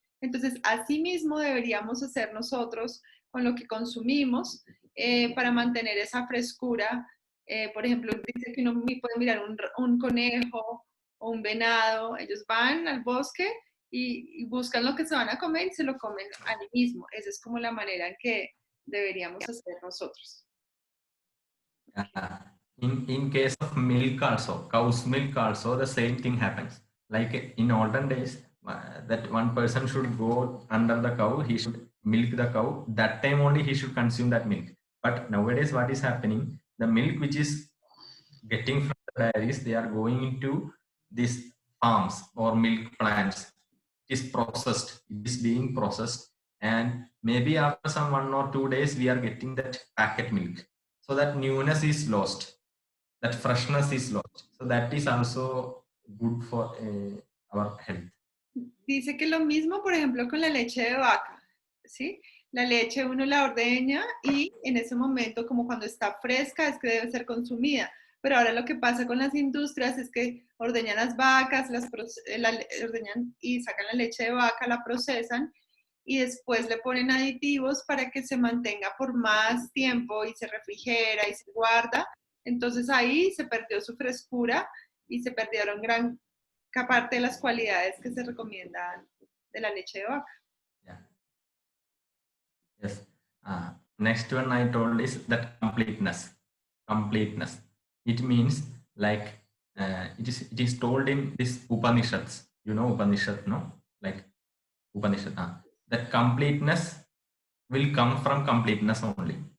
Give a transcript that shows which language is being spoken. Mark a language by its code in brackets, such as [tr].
[es] Entonces, así mismo deberíamos hacer nosotros con lo que consumimos para mantener esa frescura. Por ejemplo, dice que uno puede mirar un conejo o un venado, ellos van al bosque y buscan lo que se van a comer y se lo comen allí mismo. Esa es como la manera en que deberíamos hacer nosotros. [en] In case of milk also, cow's milk also, the same thing happens. Like in olden days, that one person should go under the cow, he should milk the cow. That time only he should consume that milk. But nowadays, what is happening? The milk which is getting from the dairies, they are going into these farms or milk plants. It is processed. It is being processed, and maybe after some 1 or 2 days, we are getting that packet milk. So that newness is lost, that freshness is lost. So that is also good for our health. [es] Dice que lo mismo, por ejemplo, con la leche de vaca, ¿sí? La leche uno la ordeña y en ese momento, como cuando está fresca, es que debe ser consumida. Pero ahora lo que pasa con las industrias es que ordeñan las vacas, ordeñan y sacan la leche de vaca, la procesan y después le ponen aditivos para que se mantenga por más tiempo y se refrigera y se guarda. Entonces ahí se perdió su frescura y se perdieron gran parte de las cualidades que se recomiendan de la leche de vaca. [en] Yeah. Yes. Next one I told is that completeness. Completeness. It means like it is told in this Upanishads. You know Upanishad, no? Like Upanishad. That completeness will come from completeness only.